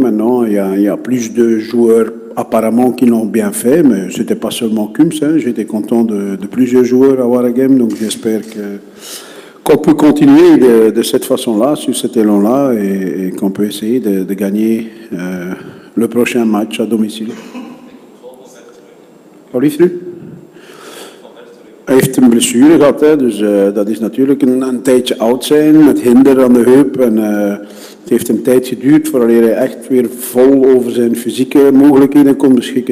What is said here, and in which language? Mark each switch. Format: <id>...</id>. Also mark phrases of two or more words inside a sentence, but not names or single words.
<fr>Maintenant, il y a plus de joueurs apparemment qui l'ont bien fait, mais ce n'était pas seulement Kums. Hein. J'étais content de plusieurs joueurs à Waregem, donc j'espère qu'on peut continuer de cette façon-là, sur cet élan-là, et qu'on peut essayer de gagner le prochain match à domicile.</fr> <nl>Wat lief u? Hij heeft een blessure gehad, hè, dus dat is natuurlijk een tijdje oud zijn, met hinder aan de heup. En het heeft een tijd geduurd voordat hij echt weer vol over zijn fysieke mogelijkheden kon beschikken.</nl>